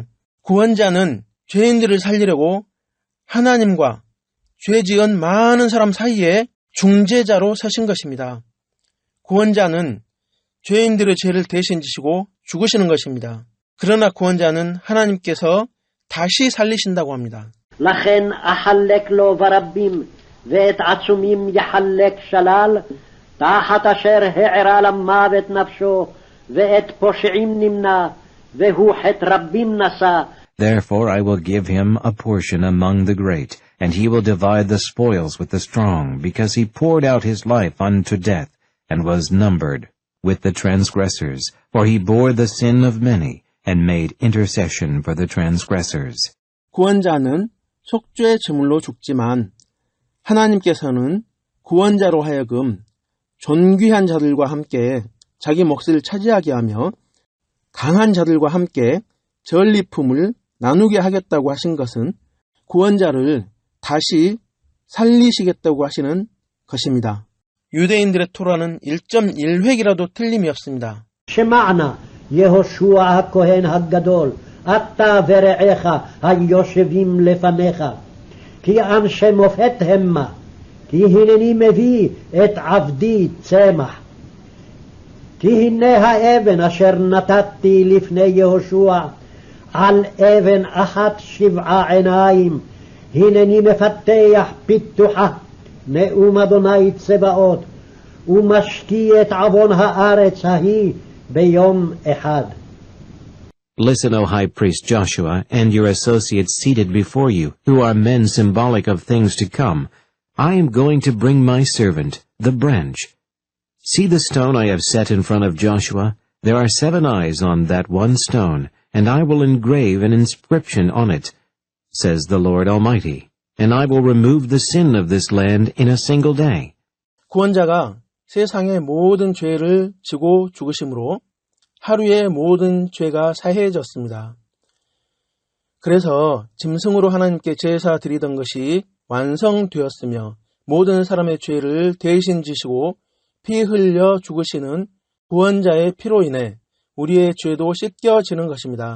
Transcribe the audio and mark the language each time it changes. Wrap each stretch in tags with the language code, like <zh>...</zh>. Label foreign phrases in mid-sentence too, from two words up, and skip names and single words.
<ko>구원자는 죄인들을 살리려고 하나님과 죄 지은 많은 사람 사이에 중재자로 서신 것입니다. 구원자는 죄인들의 죄를 대신 지시고 죽으시는 것입니다. 그러나 구원자는 하나님께서 다시 살리신다고 합니다.</ko> <he>לכן אחלק לו ברבים, ואת עצומים יחלק שלל, תחת אשר הערה למוות נפשו, ואת פושעים נמנע, והוא חטא רבים נשא.</he> <en>Therefore I will give him a portion among the great, and he will divide the spoils with the strong, because he poured out his life unto death, and was numbered with the transgressors, for he bore the sin of many, and made intercession for the transgressors.</en> <ko>구원자는 속죄 제물로 죽지만 하나님께서는 구원자로 하여금 존귀한 자들과 함께 자기 몫을 차지하게 하며 강한 자들과 함께 전리품을 나누게 하겠다고 하신 것은 구원자를 다시 살리시겠다고 하시는 것입니다. 유대인들의 토라는 1.1획이라도 틀림이 없습니다.</ko> <he>שמענה, יהושע הכהן הגדול, אתה ורעך היושבים לפניך, כי אנשי מופת המה, כי הנני מביא את עבדי צמח. כי הנה האבן אשר נתתי לפני יהושע, על אבן אחת 7 עיניים, הנני מפתח פיתוחה, נאום אדוני צבאות, ומשקיע את עוון הארץ ההיא ביום אחד.</he> <en>Listen, O high priest Joshua, and your associates seated before you, who are men symbolic of things to come. I am going to bring my servant, the branch. See the stone I have set in front of Joshua? There are 7 eyes on that one stone, and I will engrave an inscription on it, says the Lord Almighty, and I will remove the sin of this land in a single day.</en> <ko>구원자가 세상의 모든 죄를 지고 죽으심으로 하루에 모든 죄가 사해졌습니다. 그래서 짐승으로 하나님께 제사 드리던 것이 완성되었으며 모든 사람의 죄를 대신 지시고 피 흘려 죽으시는 구원자의 피로 인해 우리의 죄도 씻겨지는 것입니다.</ko>